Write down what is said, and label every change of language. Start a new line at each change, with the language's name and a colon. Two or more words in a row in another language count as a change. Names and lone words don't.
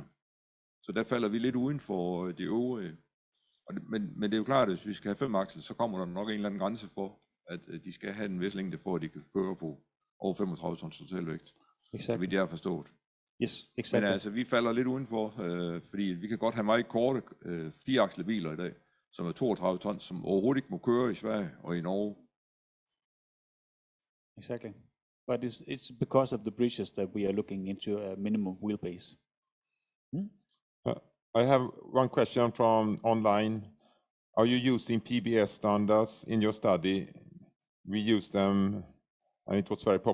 Danish: Så der falder vi lidt uden for de øvrige. Men det er jo klart, at hvis vi skal have 5 aksler, så kommer der nok en eller anden grænse for, at de skal have en vis længde for, at de kan køre på over 35 tons totalvægt. Så vidt jeg har forstået.
English: Yes, exactly.
Danish: Men altså, vi falder lidt udenfor, fordi vi kan godt have meget korte 4-aksle biler i dag, som er 32 tons, som overhovedet ikke må køre i Sverige og i Norge.
English: Exactly. But it's because of the bridges that we are looking into a minimum wheelbase. I have one question from online. Are you using PBS standards in your study? We use them, and it was very popular.